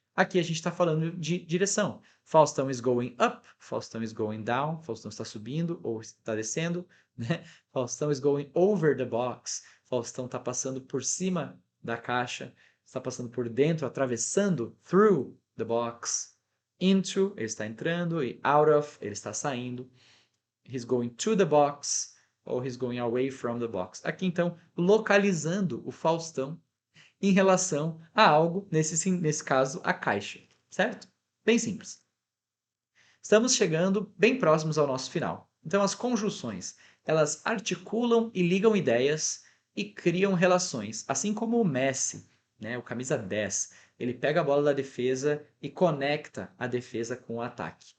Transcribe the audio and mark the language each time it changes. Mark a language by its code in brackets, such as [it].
[pt] Aqui a gente está falando de direção. [en] Faustão is going up, Faustão is going down, [pt] Faustão está subindo ou está descendo, né? [en] Faustão is going over the box, [pt] Faustão está passando por cima da caixa, está passando por dentro, atravessando, [en] through the box. [pt] Into, ele está entrando, e out of, ele está saindo. [en] He's going to the box, [pt] ou [en] he's going away from the box. [pt] Aqui, então, localizando o Faustão em relação a algo, nesse caso, a caixa, certo? Bem simples. Estamos chegando bem próximos ao nosso final. Então, as conjunções, elas articulam e ligam ideias e criam relações, assim como o Messi, né, o camisa 10, ele pega a bola da defesa e conecta a defesa com o ataque.